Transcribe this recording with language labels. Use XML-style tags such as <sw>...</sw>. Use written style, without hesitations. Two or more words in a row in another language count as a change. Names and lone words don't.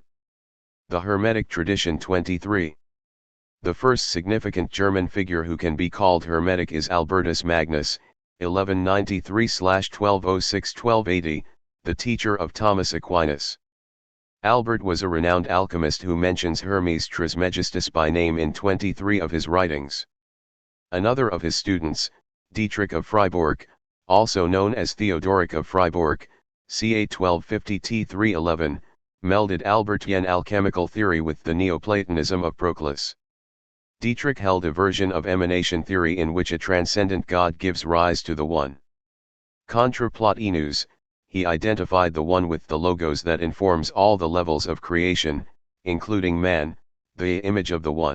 <en>The Hermetic Tradition 23. The first significant German figure who can be called Hermetic is Albertus Magnus, 1193-1206-1280, the teacher of Thomas Aquinas. Albert was a renowned alchemist who mentions Hermes Trismegistus by name in 23 of his writings. Another of his students, Dietrich of Freiburg, also known as Theodoric of Freiburg, ca. 1250-311, melded Albertian alchemical theory with the Neoplatonism of Proclus. Dietrich held a version of emanation theory in which a transcendent God gives rise to the One. Contra Plotinus, he identified the One with the logos that informs all the levels of creation, including man, the image of the One.</en>